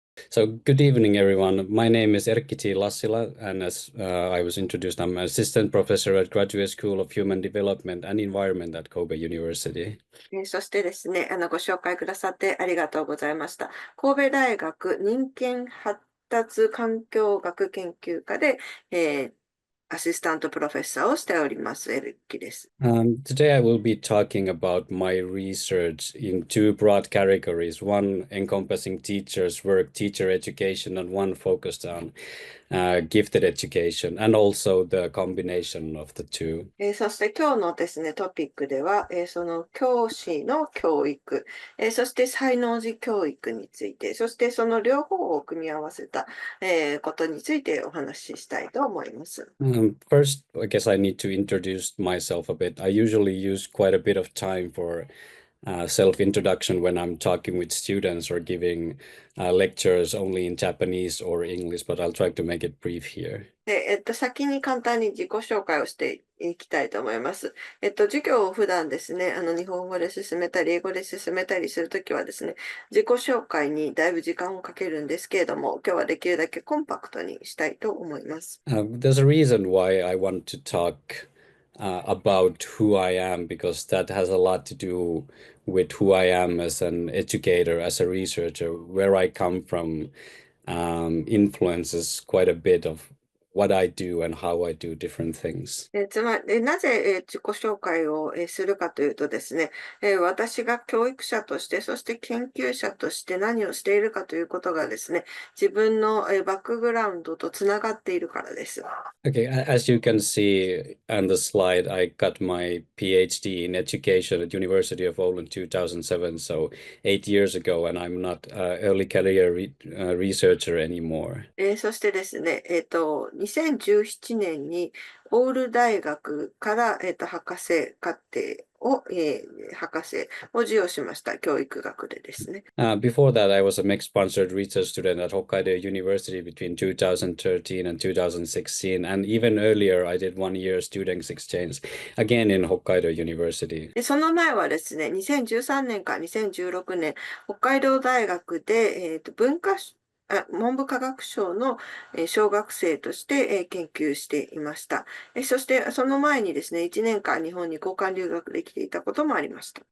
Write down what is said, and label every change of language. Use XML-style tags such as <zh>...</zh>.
<en>So good evening, everyone. My name is Erkki T. Lassila, and as I was introduced, I'm an assistant professor at Graduate School of Human Development and Environment at Kobe University.</en> <ja>そしてですね、ご紹介くださってありがとうございました。神戸大学人間発達環境学研究科で、アシスタントプロフェッサーをしております、エルッキです。</ja> <en>Today I will be talking about my research in two broad categories, one encompassing teachers' work, teacher education, and one focused on gifted education, and also the combination of the two.</en> <ja>そして今日のですね、トピックでは、その教師の教育、そして才能児教育について、そしてその両方を組み合わせた、ことについてお話ししたいと思います。</ja> <en>First, I guess I need to introduce myself a bit. I usually use quite a bit of time for self-introduction when I'm talking with students or giving lectures only in Japanese or English, but I'll try to make it brief here.</en> <ja>で、先に簡単に自己紹介をしていきたいと思います。授業を普段ですね、日本語で進めたり、英語で進めたりするときはですね、自己紹介にだいぶ時間をかけるんですけれども、今日はできるだけコンパクトにしたいと思います。</ja> <en>There's a reason why I want to talk about who I am, because that has a lot to do with who I am as an educator, as a researcher. Where I come from influences quite a bit of what I do and how I do different things.</en> <ja>なぜ自己紹介をするかというとですね、私が教育者として、そして研究者として何をしているかということがですね、自分のバックグラウンドとつながっているからです。</ja> <en>Okay, as you can see on the slide, I got my PhD in education at University of Oulu in 2007, so 8 years ago, and I'm not an early career researcher anymore.</en> <ja>そしてですね、2017年にオール大学から、博士課程を、博士を授与しました。教育学でですね。</ja> <en>Before that, I was a MEC-sponsored research student at Hokkaido University between 2013 and 2016, and even earlier, I did 1 year students exchange, again in Hokkaido University.</en> <ja>その前はですね、2013年から2016年、北海道大学で、文部科学省の小学生として研究していました。そしてその前にですね、1年間日本に交換留学できていたこともありました。</ja>